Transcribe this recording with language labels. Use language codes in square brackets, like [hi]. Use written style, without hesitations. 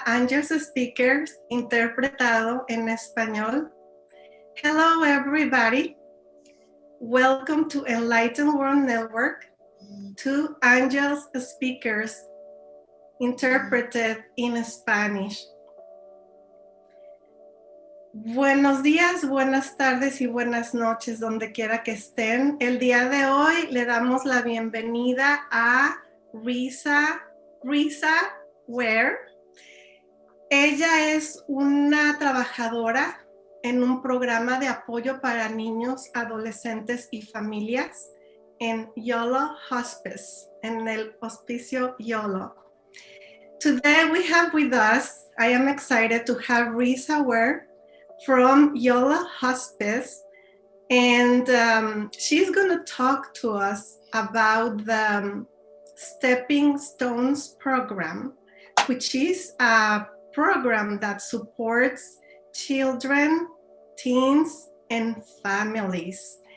[es] AngelSpeakers, interpretado en Español. [en] Hello, everybody. Welcome to Enlightened World Network, to AngelSpeakers, interpreted in Spanish. [es] Buenos días, buenas tardes y buenas noches, donde quiera que estén. El día de hoy le damos la bienvenida a Risa Ware. Ella es una trabajadora en un programa de apoyo para niños, adolescentes y familias en YOLO Hospice, en el hospicio YOLO. [en] Today we have with us, I am excited to have Risa Ware from YOLO Hospice, and she's going to talk to us about the Stepping Stones program, which is a program that supports children, teens, and families.